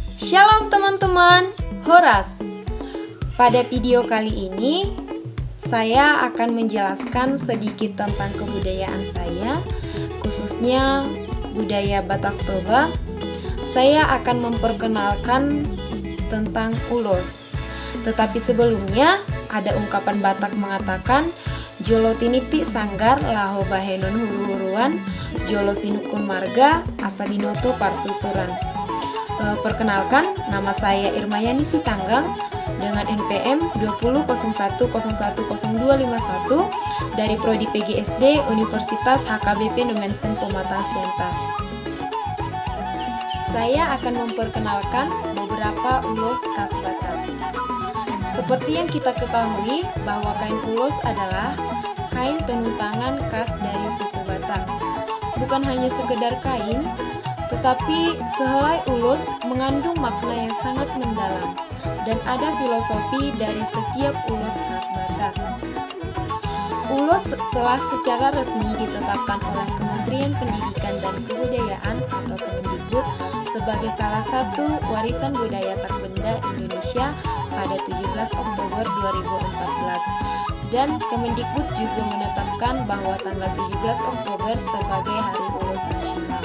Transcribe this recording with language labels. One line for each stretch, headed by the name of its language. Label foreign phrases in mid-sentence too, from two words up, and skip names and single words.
Indonesian: Shalom teman-teman, Horas. Pada video kali ini, saya akan menjelaskan sedikit tentang kebudayaan saya, khususnya budaya Batak Toba. Saya akan memperkenalkan tentang ulos. Tetapi sebelumnya, ada ungkapan Batak mengatakan,
Batak Toba: Jolo tiniti sanggar laho bahenon huru-huruan, Jolo sinukun marga asabinoto partuturan.
Indonesian: Perkenalkan, nama saya Irmayani Sitanggang dengan NPM 20.01.01.0251 dari Prodi PGSD Universitas HKBP Numensen Pematang Siantar. Saya akan memperkenalkan beberapa ulos khas Batak. Seperti yang kita ketahui bahwa kain ulos adalah kain tenun tangan khas dari suku Batak. Bukan hanya sekedar kain, tetapi sehelai ulos mengandung makna yang sangat mendalam dan ada filosofi dari setiap ulos khas Batak. Ulos telah secara resmi ditetapkan oleh Kementerian Pendidikan dan Kebudayaan atau Kemendikbud sebagai salah satu warisan budaya terbenda Indonesia pada 17 Oktober 2014. Dan Kemendikbud juga menetapkan bahwa tanggal 17 Oktober sebagai Hari Ulos Nasional.